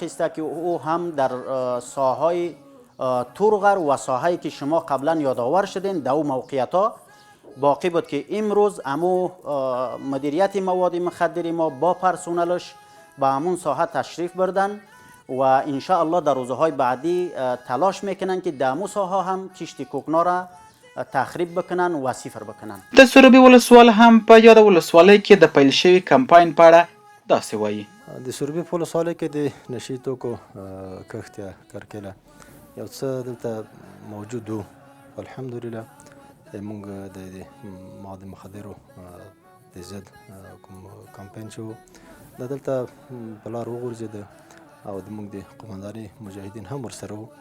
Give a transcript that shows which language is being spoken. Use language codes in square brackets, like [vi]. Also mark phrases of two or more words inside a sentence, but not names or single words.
[fa] است که او هم در ساحهای تورغر و ساحه‌ای که شما قبلا یادآور شدین در او موقعیت ها باقی بود که امروز امو مدیریت مواد مخدر ما با پرسنلش به همون ساحه تشریف بردن و [ar] ان شاء الله [fa] در روزهای بعدی تلاش میکنن که در امو ساحه هم کشت کوکنار را تخریب بکنن و صفر بکنن. [ps] د سروبي ولسوال هم په یاده ولسوالۍ کې د پیل شوي کمپاین په اړه داسې وایي. د سروبي په ولسوالۍ کې د نشهیي توکو کښت یا کرکیله یو څه دلته موجود و. الحمدلله موږ د مواد مخدرو د ضد کوم کمپاین شو دا دلته په لار وغورځېده او زموږ د قومندانۍ مجاهدین هم ورسره وو.